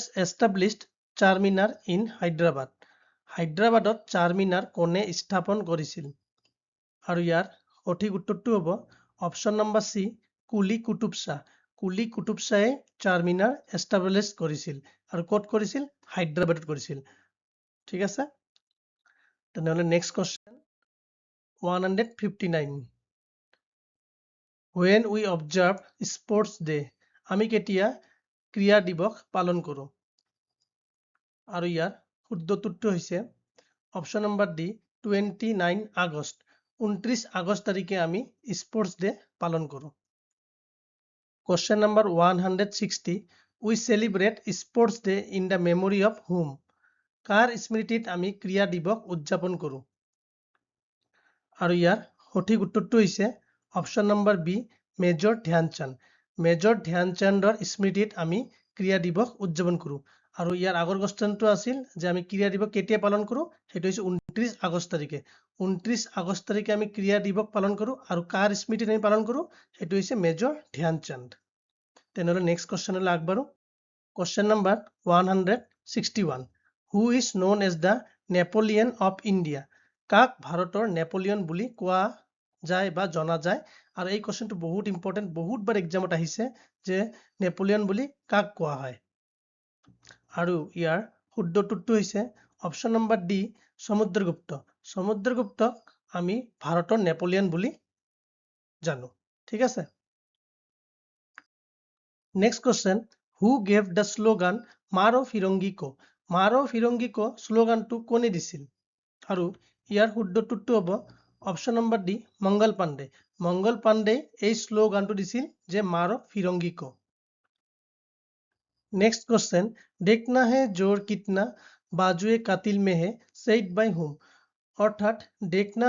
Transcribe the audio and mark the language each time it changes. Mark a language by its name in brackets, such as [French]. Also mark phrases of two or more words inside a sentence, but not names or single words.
[English] established Charminar in Hyderabad [Assamese] হায়দৰাবাদত চাৰমিনাৰ কোনে স্থাপন কৰিছিল আৰু ইয়াৰ সঠিক উত্তৰটো হ'ব [English] option number [Assamese] সি কুলি কুতুব শাহে চাৰমিনাৰ এষ্টাব্লিছ কৰিছিল আৰু ক'ত কৰিছিল হায়দৰাবাদত কৰিছিল ঠিক আছে তেনেহলে [English] next question [Assamese] 159 [English] When we observe sports day [Assamese] আমি কেতিয়া ক্ৰীড়া দিৱস পালন কৰো আৰু ইয়াৰ শুদ্ধটো হৈছে [English] option number [Assamese] ডি 29 আগষ্ট 29 আগষ্ট তাৰিখে আমি [English] sports day [Assamese] পালন কৰো [English] Question number 160 We celebrate sports day in the memory of whom [Assamese] কাৰ স্মৃতিত আমি ক্ৰীড়া দিৱস উদযাপন কৰো আৰু ইয়াৰ সঠিক উত্তৰটো হৈছে [English] option number [Assamese] বি মেজৰ ধ্যানচান্দৰ স্মৃতিত আমি ক্ৰীড়া দিৱস উদযাপন কৰো আৰু ইয়াৰ আগৰ কোৱেশ্চনটো আছিল যে আমি ক্ৰীড়া দিৱস কেতিয়া পালন কৰো সেইটো হৈছে 29 আগষ্ট তাৰিখে 29 আগষ্ট তাৰিখে আমি ক্ৰীড়া দিৱস পালন কৰো আৰু কাৰ স্মৃতিত আমি পালন কৰো সেইটো হৈছে মেজৰ ধ্যানচান্দ তেনেহলে নেক্সট কোৱেশ্চনলৈ আগবাঢ়ো [English] question number [Assamese] 161 [English] Who is known as the Napoleon of India [Assamese] কাক ভাৰতৰ নেপোলিয়ন বুলি কোৱা যায় বা জনা যায় আৰু এই কোৱেশ্চনটো বহুত ইম্পৰ্টেন্ট বহুতবাৰ এক্সামত আহিছে যে নেপোলিয়ন বুলি কাক কোৱা হয় আৰু ইয়াৰ শুদ্ধ উত্তৰটো হৈছে [English] option number [Assamese] ডি সমুদ্ৰগুপ্ত সমুদ্ৰগুপ্তক আমি ভাৰতৰ নেপোলিয়ন বুলি জানো ঠিক আছে [English] next question who gave the slogan [Hindi] मारो फिरंगी को [Assamese] স্লোগানটো কোনে দিছিল আৰু ইয়াৰ শুদ্ধ উত্তৰটো হ'ব [English] option number [Assamese] ডি মংগল পাণ্ডে এই স্লোগানটো দিছিল যে [Hindi] मारो फिरंगी को [English] next question [Hindi] देखना है ज़ोर कितना बाज़ुए क़ातिल में है [English] said by whom [Assamese] অৰ্থাৎ দেখনা